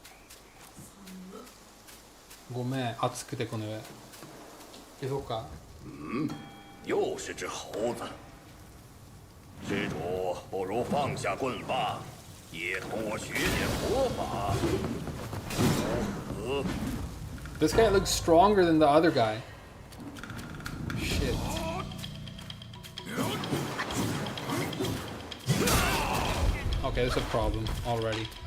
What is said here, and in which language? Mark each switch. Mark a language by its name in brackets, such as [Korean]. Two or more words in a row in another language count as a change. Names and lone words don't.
[Japanese] ごめん、熱くてこの上。行こうか。 [Chinese] 又是只猴子。施主不如放下棍吧，也同我学点佛法。如何？ [English] This guy looks stronger than the other guy. Shit. Okay, there's a problem already.